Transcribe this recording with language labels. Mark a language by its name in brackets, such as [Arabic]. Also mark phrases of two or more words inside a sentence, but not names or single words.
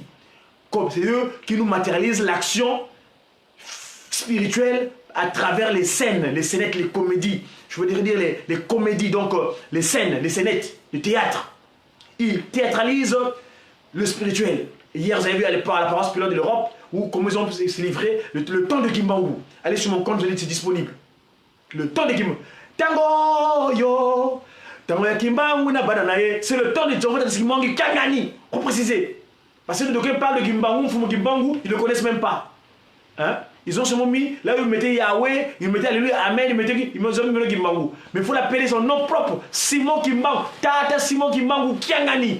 [French] C'est eux qui nous matérialisent l'action spirituelle à travers les scènes, les scénettes, les comédies. Je veux dire les comédies, donc les scènes, les scénettes, le théâtre. Ils théâtralisent le spirituel. Hier, vous avez vu à la paroisse pilote de l'Europe, où comment ils ont se livré le temps de Kimbangu. Allez sur mon compte, je dis c'est disponible. Le temps de Kimbangu. [Lingala] Tango yo, tango ya Kimbangu na bananaye, [French] c'est le temps de Kimbangu Kangani, pour préciser. Parce que les docteurs parlent de Kimbangu, Fumo Kimbangu, ils ne le connaissent même pas. Hein? Ils ont seulement mis, là où ils mettaient Yahweh, ils mettaient Alléluia, Amen, ils mettaient Kimbangu. Mais il faut l'appeler son nom propre, Simon Kimbangu, Tata Simon Kimbangu Kiangani.